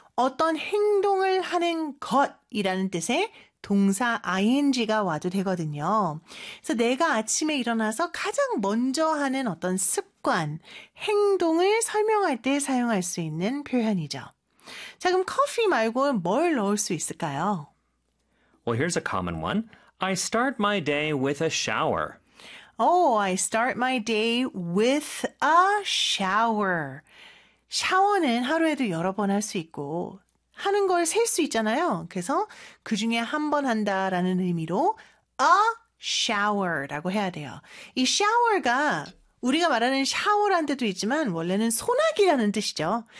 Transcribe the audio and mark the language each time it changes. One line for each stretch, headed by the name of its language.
Korean: 어떤 행동을 하는 것이라는 뜻의 동사 ing가 와도 되거든요. 그래서 내가 아침에 일어나서 가장 먼저 하는 어떤 습관, 행동을 설명할 때 사용할 수 있는 표현이죠. 자, 그럼 커피 말고 뭘 넣을 수 있을까요?
English: Well, here's a common one. I start my day with a shower. Oh, I start my day with a shower.
Korean: 샤워는 하루에도 여러 번 할 수 있고 하는 걸 셀 수 있잖아요. 그래서 그 중에 한 번 한다라는 의미로 a shower라고 해야 돼요. 이 shower가 우리가 말하는 샤워라는 뜻도 있지만 원래는 소나기라는 뜻이죠.